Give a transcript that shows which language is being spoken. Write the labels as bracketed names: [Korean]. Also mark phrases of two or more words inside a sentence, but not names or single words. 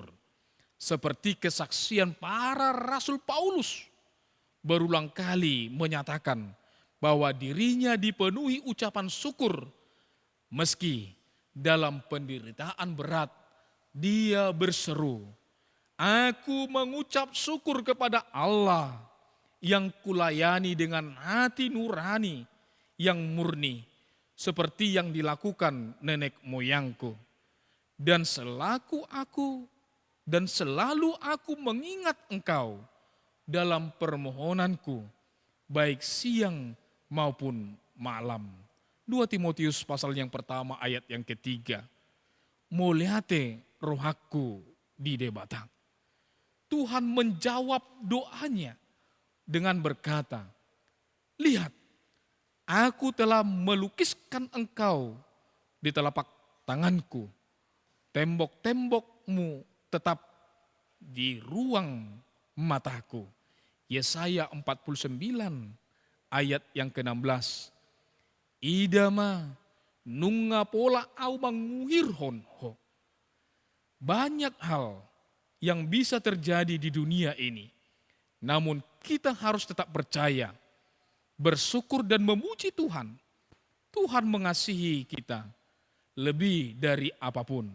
[Indonesian] Seperti kesaksian para Rasul Paulus berulang kali menyatakan bahwa dirinya dipenuhi ucapan syukur meski dalam penderitaan berat dia berseru, "Aku mengucap syukur kepada Allah yang kulayani dengan hati nurani yang murni seperti yang dilakukan nenek moyangku. Dan selalu aku mengingat Engkau dalam permohonanku baik siang maupun malam." 2 Timotius pasal yang pertama ayat yang ketiga. [Batak Toba] Moliate rohaku di debatang. [Indonesian] Tuhan menjawab doanya dengan berkata, "Lihat, aku telah melukiskan engkau di telapak tanganku. Tembok-tembokmu tetap di ruang mataku." Yesaya 49 ayat yang ke-16. [Batak Toba] Idama nunga pola au manguhirhon ho. [Indonesian] Banyak hal yang bisa terjadi di dunia ini. Namun kita harus tetap percaya, bersyukur dan memuji Tuhan. Tuhan mengasihi kita lebih dari apapun.